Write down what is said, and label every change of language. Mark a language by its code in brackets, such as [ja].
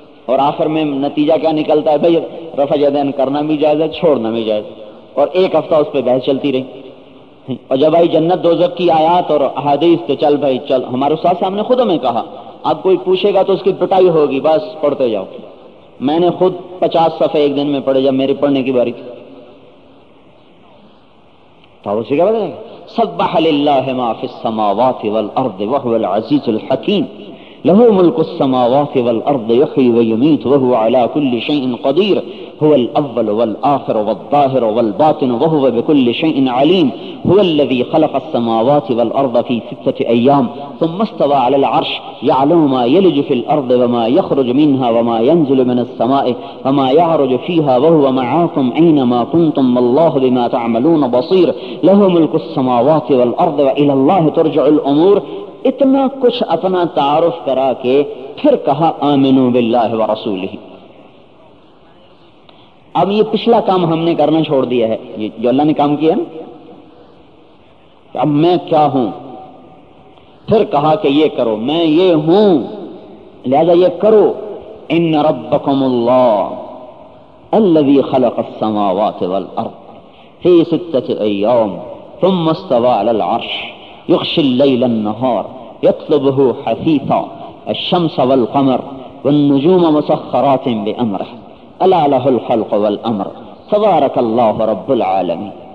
[ur] اور آخر میں نتیجہ کیا نکلتا ہے بھائی، رفع یدین کرنا بھی جائز ہے چھوڑنا بھی جائز، اور ایک ہفتہ اس پہ بحث چلتی رہی. اور جب بھائی جنت دوزخ کی آیات اور احادیث تو چل بھائی چل، ہمارے استاد صاحب نے خود ہمیں کہا اب کوئی پوچھے گا تو اس کی پٹائی ہوگی، بس پڑھتے جاؤ. میں نے خود 50 صفحے ایک دن میں پڑھے جب میری پڑھنے کی باری تھی. تو اسی کا بتائیں [ar] سبح للہ ما فی السماوات والارض وهو العزیز الحکیم له ملک السماوات والارض یحیی ویمیت وهو علی کل شیء قدیر هو الاول والآخر والظاهر والباطن وهو بكل شيء عليم هو الذي خلق السماوات والأرض في ستة أيام ثم استوى على العرش يعلم ما يلج في الأرض وما يخرج منها وما ينزل من السماء وما يعرج فيها وهو معاكم أينما كنتم والله بما تعملون بصير له ملك السماوات والأرض وإلى الله ترجع الأمور. [ur] اتنا کچھ اپنا تعارف کرا کے پھر کہا [ar] آمنوا بالله ورسوله. [ur] اب یہ پچھلا کام ہم نے کرنا چھوڑ دیا ہے، یہ جو اللہ نے کام کیا ہے نا، اب میں کیا ہوں؟ پھر کہا کہ یہ کرو، میں یہ ہوں لہذا یہ کرو. [ar] ان ربکم اللہ الذی خلق السماوات والارض فی ستت ایام ثم استوى علی العرش یغشی اللیل النہار یطلبہ حثیثا الشمس والقمر والنجوم مسخرات بامرہ الا له الخلق والامر تبارك الله رب العالمين